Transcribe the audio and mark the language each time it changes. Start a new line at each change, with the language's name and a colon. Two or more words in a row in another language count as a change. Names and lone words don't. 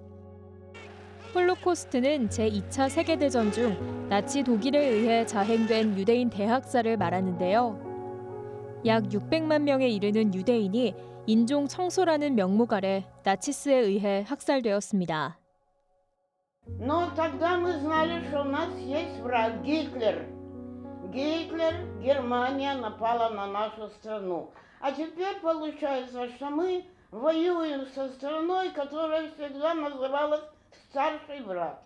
Korean: 홀로코스트는 제2차 세계대전 중 나치 독일에 의해 자행된 유대인 대학살을 말하는데요. 약 600만 명에 이르는 유대인이 인종 청소라는 명목 아래 나치스에 의해 학살되었습니다.
Russian: Но тогда мы знали, что у нас есть враг Гитлер. Гитлер, Германия напала на нашу страну. А теперь получается, что мы воюем со страной, которая всегда называлась старший враг.